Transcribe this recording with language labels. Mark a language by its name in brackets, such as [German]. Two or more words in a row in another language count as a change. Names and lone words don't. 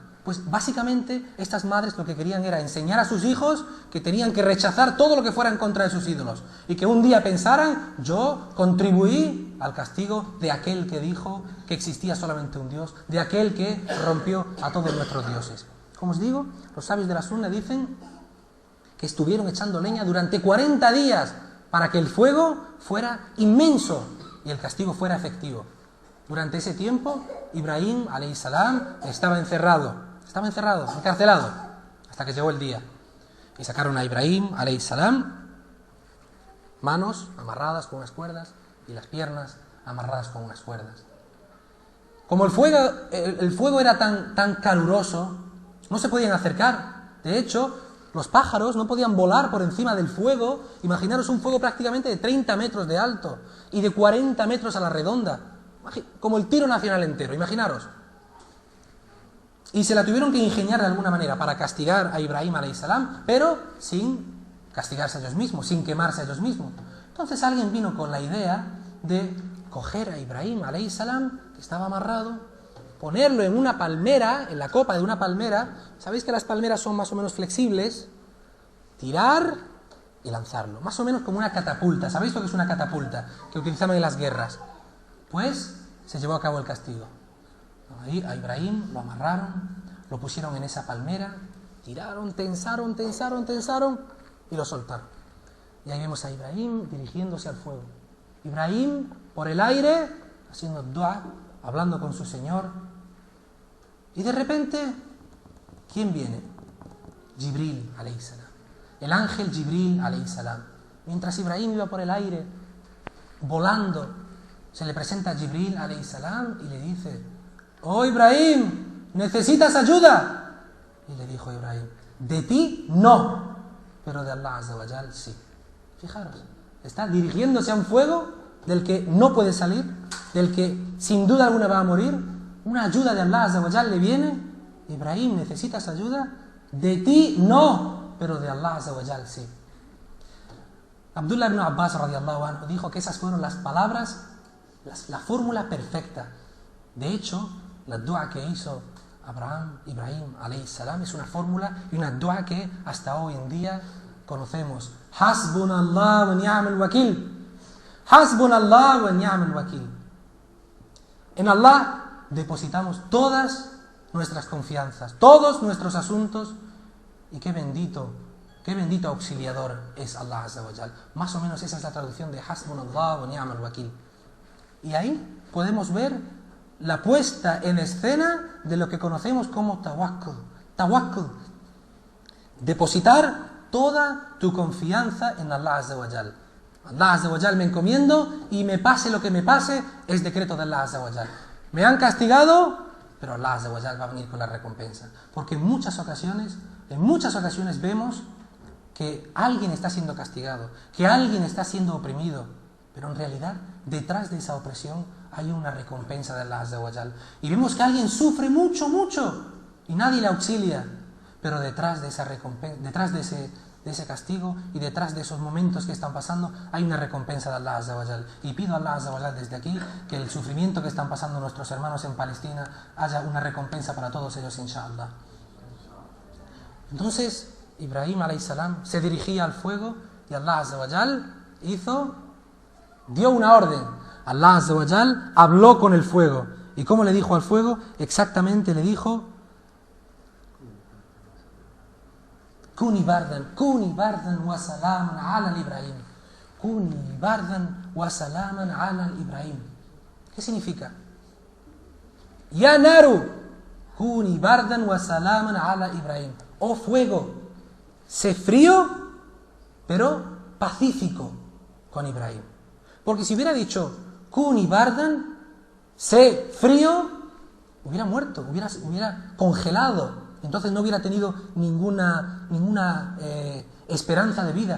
[Spanish] Pues básicamente estas madres lo que querían era enseñar a sus hijos que tenían que rechazar todo lo que fuera en contra de sus ídolos y que un día pensaran, yo contribuí al castigo de aquel que dijo que existía solamente un Dios, de aquel que rompió a todos nuestros dioses. Como os digo, los sabios de la Sunna dicen que estuvieron echando leña durante 40 días para que el fuego fuera inmenso y el castigo fuera efectivo. Durante ese tiempo, [Arabic] إبراهيم، عليه السلام, [Spanish] estaba encerrado, encarcelado, hasta que llegó el día. Y sacaron a Ibrahim, [Arabic] عليه السلام, [Spanish] manos amarradas con unas cuerdas y las piernas amarradas con unas cuerdas. Como el fuego era tan caluroso, no se podían acercar. De hecho, los pájaros no podían volar por encima del fuego. Imaginaros un fuego prácticamente de 30 metros de alto y de 40 metros a la redonda. Como el tiro nacional entero, imaginaros. Y se la tuvieron que ingeniar de alguna manera para castigar a Ibrahim [Arabic] عليه السلام, [Spanish] pero sin castigarse a ellos mismos, sin quemarse a ellos mismos. Entonces alguien vino con la idea de coger a Ibrahim [Arabic] عليه السلام, [Spanish] que estaba amarrado, ponerlo en una palmera, en la copa de una palmera. Sabéis que las palmeras son más o menos flexibles. Tirar y lanzarlo, más o menos como una catapulta. ¿Sabéis lo que es una catapulta que utilizaban en las guerras? Pues se llevó a cabo el castigo. Ahí a Ibrahim lo amarraron, lo pusieron en esa palmera, tiraron, tensaron y lo soltaron. Y ahí vemos a Ibrahim dirigiéndose al fuego. Ibrahim por el aire, haciendo dua, hablando con su Señor. Y de repente, ¿quién viene? [Arabic] جبريل عليه السلام. [Spanish] El ángel Jibril [Arabic] عليه السلام. [Spanish] Mientras Ibrahim iba por el aire, volando, se le presenta a Jibril [Arabic] عليه السلام [Spanish] y le dice: ¡Oh Ibrahim! ¿Necesitas ayuda? Y le dijo Ibrahim: de ti no, pero de Allah [Arabic] عز وجل [Spanish] sí. Fijaros, está dirigiéndose a un fuego del que no puede salir, del que sin duda alguna va a morir. Una ayuda de Allah [Arabic] عز وجل [Spanish] le viene. Ibrahim, ¿necesitas ayuda? De ti no, pero de Allah [Arabic] عز وجل [Spanish] sí. Abdullah ibn Abbas [Arabic] رضي الله عنه [Spanish] dijo que esas fueron las palabras, la fórmula perfecta. De hecho, la dua que hizo Ibrahim [Arabic] عليه السلام [Spanish] es una fórmula y una dua que hasta hoy en día conocemos. [Arabic] حسبنا الله ونعم الوكيل. حسبنا الله ونعم الوكيل. [Spanish] En Allah depositamos todas nuestras confianzas, todos nuestros asuntos, y qué bendito auxiliador es Allah [Arabic] عز وجل. [Spanish] Más o menos esa es la traducción de [Arabic] حسبنا الله ونعم الوكيل. [Spanish] Y ahí podemos ver la puesta en escena de lo que conocemos como tawakkul. Tawakkul. Depositar toda tu confianza en Allah [Arabic] عز وجل. [Spanish] Allah [Arabic] عز وجل [Spanish] me encomiendo y me pase lo que me pase, es decreto de Allah [Arabic] عز وجل. [Spanish] Me han castigado, pero Allah [Arabic] عز وجل [Spanish] va a venir con la recompensa. Porque en muchas ocasiones vemos que alguien está siendo castigado, que alguien está siendo oprimido, pero en realidad detrás de esa opresión hay una recompensa de Allah [Arabic] عز وجل. [Spanish] Y vemos que alguien sufre mucho y nadie le auxilia, pero detrás de esa recompensa, detrás de ese castigo y detrás de esos momentos que están pasando hay una recompensa de Allah [Arabic] عز وجل. [Spanish] Y pido a Allah [Arabic] عز وجل [Spanish] desde aquí que el sufrimiento que están pasando nuestros hermanos en Palestina haya una recompensa para todos ellos, inshallah. Entonces Ibrahim [Arabic] عليه السلام [Spanish] se dirigía al fuego y Allah [Arabic] عز وجل [Spanish] dio una orden. Allah [Arabic] عز وجل [Spanish] habló con el fuego. ¿Y cómo le dijo al fuego? Exactamente le dijo: [Arabic] كوني بردا وسلاما على إبراهيم. كوني بردا وسلاما على إبراهيم. [Spanish] ¿Qué significa? [Arabic] يا نار، كوني بردا وسلاما على إبراهيم. [Spanish] Oh fuego, sé frío, pero pacífico con Ibrahim. Porque si hubiera dicho [Arabic] كوني بردا, [Spanish] sé frío, hubiera muerto, hubiera congelado. Entonces no hubiera tenido ninguna esperanza de vida.